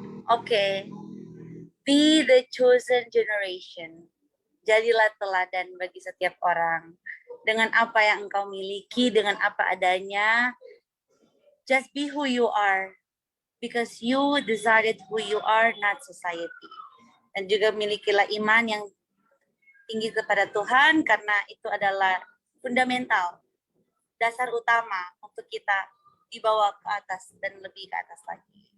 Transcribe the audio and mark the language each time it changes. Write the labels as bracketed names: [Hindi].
[English] Oke. Be the chosen generation. [Indonesian] Jadilah teladan bagi setiap orang. Dengan apa yang engkau miliki, dengan apa adanya, [English] just be who you are. Because you decided who you are, not society. [Indonesian] Dan juga milikilah iman yang tinggi kepada Tuhan, karena itu adalah fundamental, dasar utama untuk kita dibawa ke atas dan lebih ke atas lagi.